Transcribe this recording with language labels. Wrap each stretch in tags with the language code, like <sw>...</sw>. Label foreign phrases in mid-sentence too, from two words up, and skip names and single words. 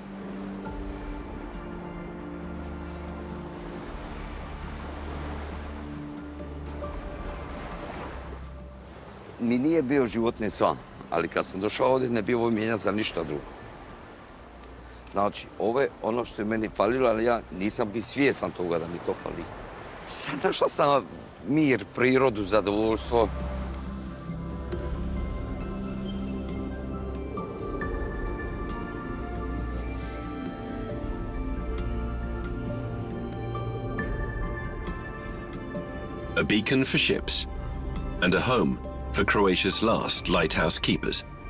<hr>Mi nije bio životni san, ali kad sam došao ovdje ne bi ovo mijenjao za ništa drugo. Znači, ovo je ono što je meni falilo, ali ja nisam bio svjestan toga da mi to fali. Našao sam mir, prirodu, zadovoljstvo.</hr> <en>A beacon for ships and a home for Croatia's last lighthouse keepers.</en>